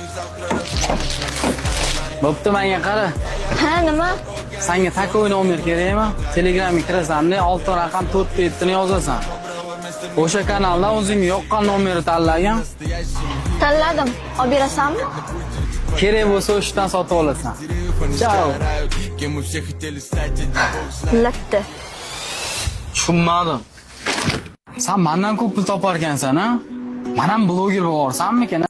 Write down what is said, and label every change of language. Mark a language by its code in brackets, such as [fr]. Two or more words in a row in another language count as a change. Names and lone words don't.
[uz] Bo'pti, menga qara. Ha, nima? Senga takoy nomer kerakmi? Telegramga kirasan-da, 6 raqam 4 ni yozasan. O'sha kanaldan o'zingga yoqqan nomerni tanlagan. Tanladim. Olib berasanmi? Kerak bo'lsa o'shdan sotib olasan. Ciao. [ru] кем мы все хотели стать. [uz] Latta. Tushunmadim. Sen mendan ko'p pul topar ekansan, ha? Men ham bloger bo'lorsanmikan?